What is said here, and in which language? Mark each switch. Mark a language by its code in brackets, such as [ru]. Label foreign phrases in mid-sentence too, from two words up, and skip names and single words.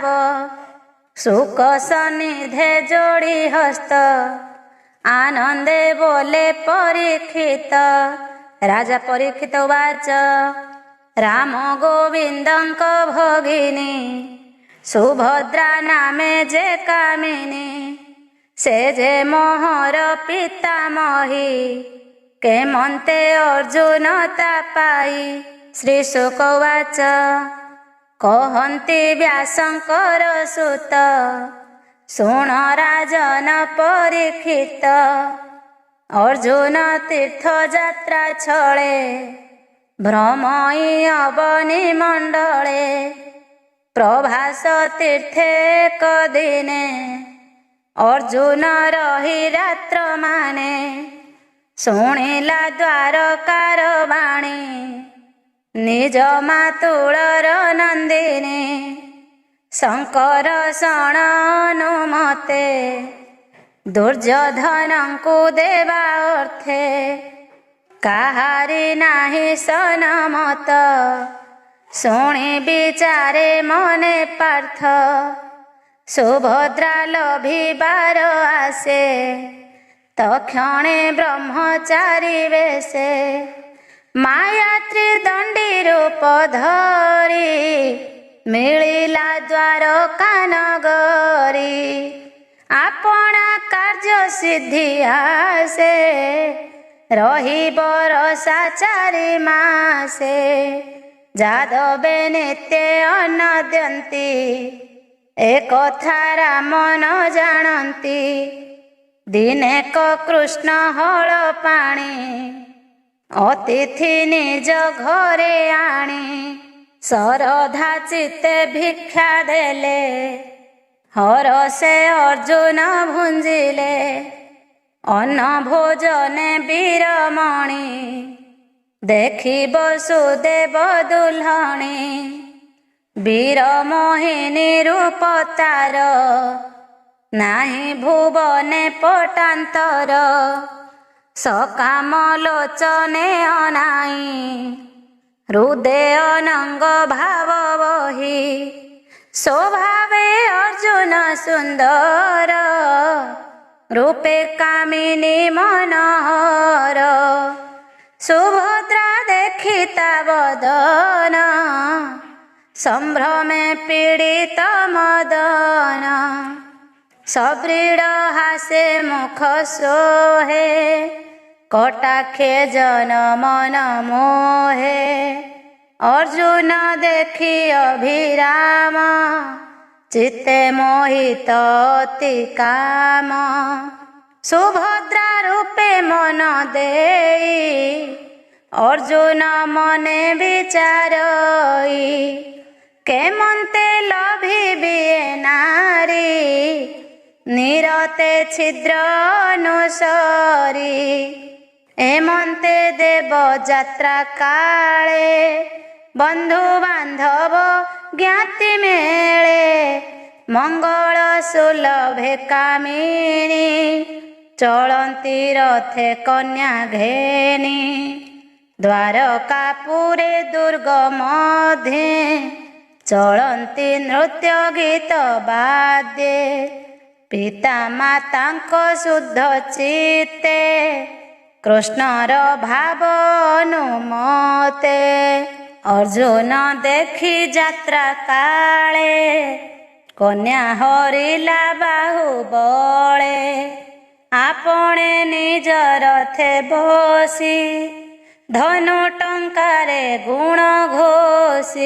[or] ସୁଖ ସନ୍ନିଧେ ଯୋଡ଼ି ହସ୍ତ ଆନନ୍ଦେ ବୋଲେ ପରୀକ୍ଷିତ। ରାଜା ପରୀକ୍ଷିତ ଉବାଚ ରାମ ଗୋବିନ୍ଦଙ୍କ ଭଗିନୀ ସୁଭଦ୍ରା ନାମେ ଯେ କାମିନୀ। ସେ ଯେ ମୋହର ପିତାମହୀ କେମନ୍ତେ ଅର୍ଜୁନ ତାପାଇ। ଶ୍ରୀ ଶୁକ ଉବାଚ କହନ୍ତି ବ୍ୟାସଙ୍କର ସୁତ ଶୁଣ ରାଜନ ପରୀକ୍ଷିତ। ଅର୍ଜୁନ ତୀର୍ଥ ଯାତ୍ରା ଛଳେ ଭ୍ରମଇ ଅବନୀ ମଣ୍ଡଳେ। ପ୍ରଭାସ ତୀର୍ଥେ କଦିନେ ଅର୍ଜୁନ ରହି ରାତ୍ର ମାନେ। ଶୁଣିଲା ଦ୍ୱାରକାର ବାଣୀ ନିଜ ମାତୁଳର ନନ୍ଦିନୀ। ଶଙ୍କର ଶରଣ ଅନୁମତେ ଦୁର୍ଯ୍ୟୋଧନଙ୍କୁ ଦେବା ଅର୍ଥେ। କାହାରି ନାହି ସନମତ ଶୁଣି ବିଚାରେ ମନେ ପାର୍ଥ। ସୁଭଦ୍ରା ଲଭିବାର ଆଶେ ତକ୍ଷଣେ ବ୍ରହ୍ମଚାରୀ ବେଶେ। ମାୟା ତ୍ରିଦଣ୍ଡୀ ରୂପ ଧରି ମିଳିଲା ଦ୍ୱାରକା ନଗରୀ। ଆପଣା କାର୍ଯ୍ୟ ସିଦ୍ଧି ଆଶେ ରହି ବରଷା 4 ମାସେ। ଯାଦବେ ନିତ୍ୟ ଅନ୍ନ ଦିଅନ୍ତି ଏକ କଥା ରାମ ନ ଜାଣନ୍ତି। ଦିନେ କ କୃଷ୍ଣ ହଳ ପାଣି ଅତିଥି ନିଜ ଘରେ ଆଣି। ଶରଧା ଚିତ୍ତେ ଭିକ୍ଷା ଦେଲେ ହରଷେ ଅର୍ଜୁନ ଭୁଞ୍ଜିଲେ। ଅନ୍ନ ଭୋଜନେ ବୀରମଣି ଦେଖି ବସୁଦେବ ଦୁଲ୍ହଣୀ। ବୀର ମୋହିନୀ ରୂପ ତାର ନାହି ଭୁବନେ ପଟାନ୍ତର। ସକାମ ଲୋଚନେ ଅନାଇ ହୃଦୟ ଅନଙ୍ଗ ଭାବ ବହି। ସ୍ୱଭାବେ ଅର୍ଜୁନ ସୁନ୍ଦର ରୂପେ କାମିନୀ ମନୋହର। ସୁଭଦ୍ରା ଦେଖିତା ବଦନ ସମ୍ଭ୍ରମେ ପୀଡ଼ିତ ମଦନ। ସବୃଢ଼ ହାସେ ମୁଖ ସୋହେ କଟାକ୍ଷେ ଜନ ମନ ମୋହେ। ଅର୍ଜୁନ ଦେଖି ଅଭିରାମ ଚିତ୍ତେ ମୋହିତ ଅତି କାମ। ସୁଭଦ୍ରା ରୂପେ ମନ ଦେଇ ଅର୍ଜୁନ ମନେ ବିଚାରଇ। କେମନ୍ତେ ଲଭିବେ ନାରୀ ନିରତେ ଛିଦ୍ର ଅନୁସରି। ଏମନ୍ତେ ଦେବ ଯାତ୍ରା କାଳେ ବନ୍ଧୁ ବାନ୍ଧବ ଜ୍ଞାତି ମେଳେ। ମଙ୍ଗଳ ସୁଲଭେ କାମିନୀ ଚଳନ୍ତି ରଥେ କନ୍ୟା ଘେନି। ଦ୍ୱାରକାପୁରେ ଦୁର୍ଗ ମଧ୍ୟେ ଚଳନ୍ତି ନୃତ୍ୟ ଗୀତ ବାଦ୍ୟେ। ପିତା ମାତାଙ୍କ ଶୁଦ୍ଧ ଚିତ୍ତେ କୃଷ୍ଣର ଭାବ ଅନୁମତେ। ଅର୍ଜୁନ ଦେଖି ଯାତ୍ରା କାଳେ କନ୍ୟା ହରିଲା ବାହୁବଳେ। ଆପଣେ ନିଜ ରଥେ ବସି ଧନୁ ଟଙ୍କାରେ ଗୁଣ ଘୋଷି।